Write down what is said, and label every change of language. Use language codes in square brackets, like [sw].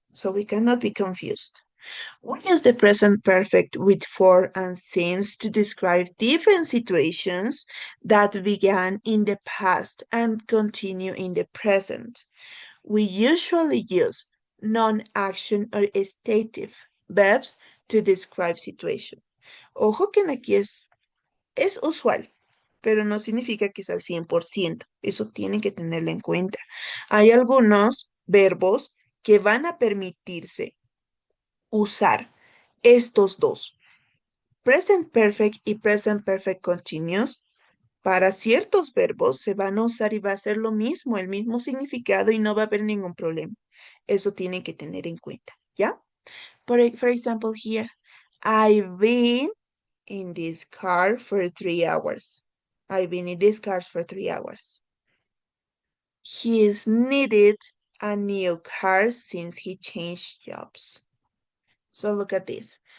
[en] So we cannot be confused. We use the present perfect with for and since to describe different situations that began in the past and continue in the present. We usually use non-action or stative verbs to describe situation. [es] Ojo que aquí es usual, pero no significa que es al 100%. Eso tienen que tenerlo en cuenta. Hay algunos verbos que van a permitirse usar estos dos, present perfect y present perfect continuous. Para ciertos verbos se van a usar y va a ser lo mismo, el mismo significado y no va a haber ningún problema. Eso tienen que tener en cuenta, ¿ya? [en] For example, here, I've been in this car for 3 hours. I've been in this car for 3 hours. He's needed a new car since he changed jobs. So look at this.